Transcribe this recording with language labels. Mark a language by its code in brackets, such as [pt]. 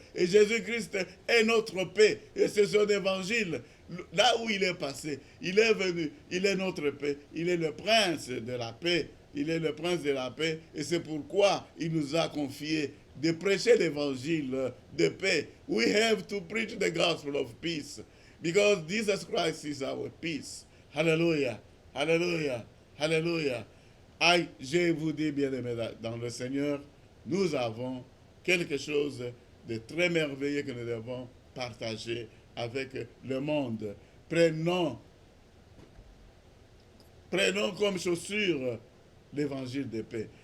[fr] Et Jésus-Christ est notre paix. Et c'est son évangile. Là où il est passé, il est venu, il est notre paix. Il est le prince de la paix. Il est le prince de la paix. Et c'est pourquoi il nous a confié de prêcher l'évangile de paix. [en] We have to preach the gospel of peace. Because Jesus Christ is our peace. Hallelujah. [fr] Hallelujah. Hallelujah. Je vous dis, bien-aimés dans le Seigneur, nous avons quelque chose de très merveilleux que nous devons partager avec le monde. Prenons, prenons comme chaussure l'évangile de paix.